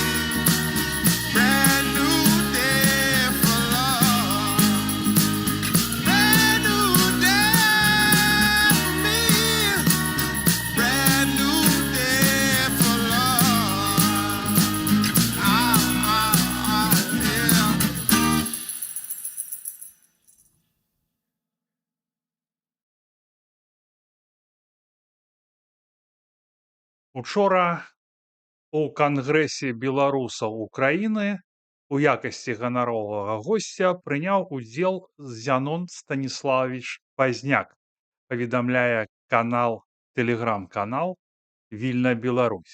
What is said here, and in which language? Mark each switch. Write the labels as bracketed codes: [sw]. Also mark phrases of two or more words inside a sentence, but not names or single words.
[en] Brand new day for love. Brand new day for me. Brand new day for love. Yeah. [be] Учора у Кангрэсе беларусаў Украіны у якасці ганаровага госця прыняў удзел Зянон Станіславович Пазняк, паведамляе тэлеграм-канал Вільна Беларусь.